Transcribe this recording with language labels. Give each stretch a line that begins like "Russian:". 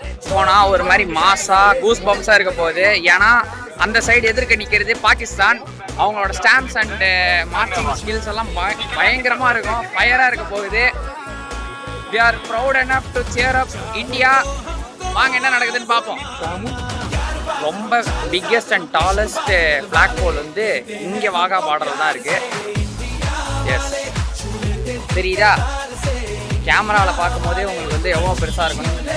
Tamil: போனால் ஒரு மாதிரி மாசா கூஸ் பம்ப்ஸாக இருக்க போகுது. ஏன்னா அந்த சைடு எதிர்க்க நிற்கிறது பாகிஸ்தான். அவங்களோட
English: stamps and marching skills
Tamil: எல்லாம் பயங்கரமாக இருக்கும். ஃபயராக இருக்க போகுது.
English: We are proud enough to cheer up India.
Tamil: வாங்க என்ன நடக்குதுன்னு பார்ப்போம். ரொம்ப
English: biggest and tallest flag pole
Tamil: வந்து இங்கே வாகா பார்டரில் தான் இருக்குது. எஸ், தெரியுதா? கேமராவில் பார்க்கும்போதே உங்களுக்கு வந்து எவ்வளோ பெருசாக இருக்குன்னு.